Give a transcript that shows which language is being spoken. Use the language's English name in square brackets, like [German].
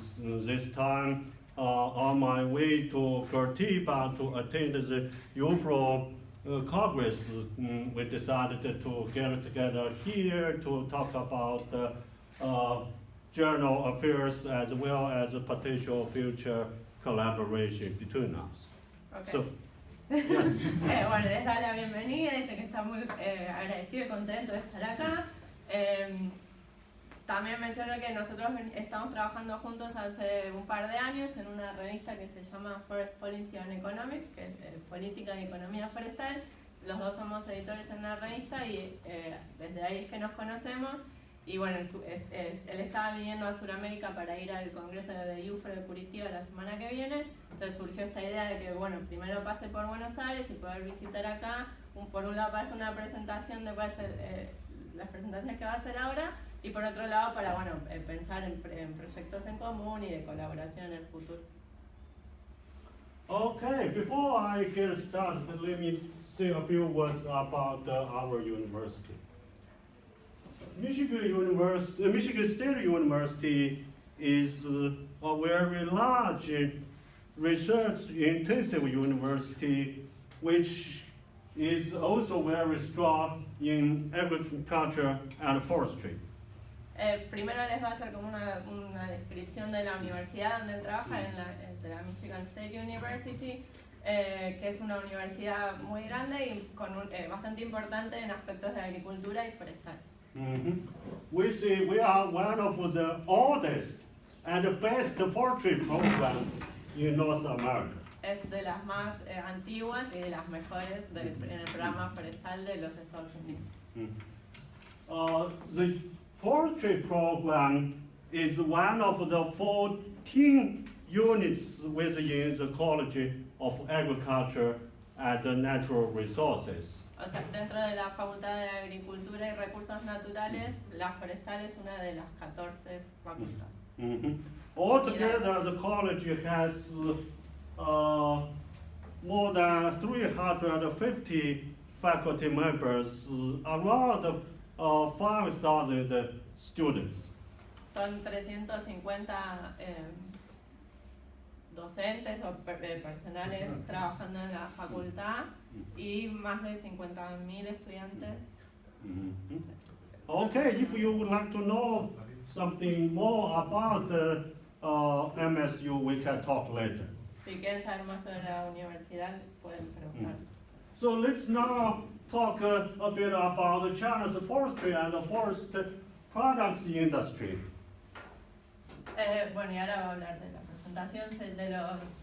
[English] This time, on my way to Curitiba to attend the UFRO Congress, we decided to get together here to talk about journal affairs as well as a potential future collaboration between us. okay. So, yes. [Spanish] Bueno, les da la bienvenida, dice que está muy agradecido y contento de estar acá. También menciono que nosotros estamos trabajando juntos hace un par de años en una revista que se llama Forest Policy and Economics, que es Política y Economía Forestal. Los dos somos editores en la revista y desde ahí es que nos conocemos. Y bueno, él estaba viniendo a Sudamérica para ir al congreso de UFRO de Curitiba la semana que viene. Entonces surgió esta idea de que, bueno, primero pase por Buenos Aires y poder visitar acá. Por un lado, para hacer una presentación de cuáles las presentaciones que va a hacer ahora, y por otro lado, para, bueno, pensar en proyectos en común y de colaboración en el futuro. [English] Okay, before I get started, let me say a few words about our university. Michigan State University is a very large research-intensive university, which is also very strong in agriculture and forestry. [Spanish] Primero les va a hacer como una descripción de la universidad donde él trabaja, de la Michigan State University, que es una universidad muy grande y bastante importante en aspectos de agricultura y forestal. Mm-hmm. [English] We say we are one of the oldest and the best forestry programs in North America. [Spanish] Es de las más antiguas y de las mejores en el programa forestal de los Estados Unidos. [English] The forestry program is one of the 14 units within the College of Agriculture and Natural Resources. [Spanish] O sea, dentro de la Facultad de Agricultura y Recursos Naturales, la forestal es una de las 14 facultades. Mm-hmm. [English] Altogether, the college has more than 350 faculty members, around 5,000 students. [Spanish] Son 350 docentes o personales trabajando en la facultad y más de 50.000 estudiantes. Mm-hmm. [English] Okay, if you would like to know something more about MSU, we can talk later. [Spanish] Si quieren saber más sobre la universidad, pueden preguntar. [English] So let's now talk a bit about China's forestry and the forest products industry. [Spanish] Bueno, y ahora va a hablar de la presentación de los